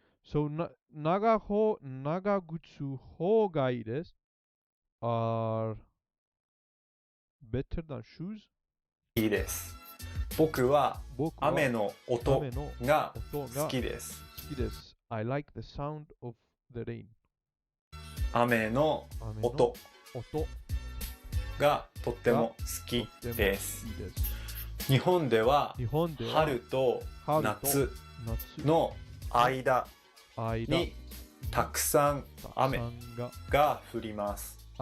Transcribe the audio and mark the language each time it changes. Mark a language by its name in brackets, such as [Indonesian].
[Japanese] So, 長靴方がいいです。 [English] are better than shoes? [Japanese] いいです。僕は雨の音が好きです。 [English] I like the sound of the rain. [Japanese] 雨の音がとっても好きです。日本では春と夏の間にたくさん雨が降ります。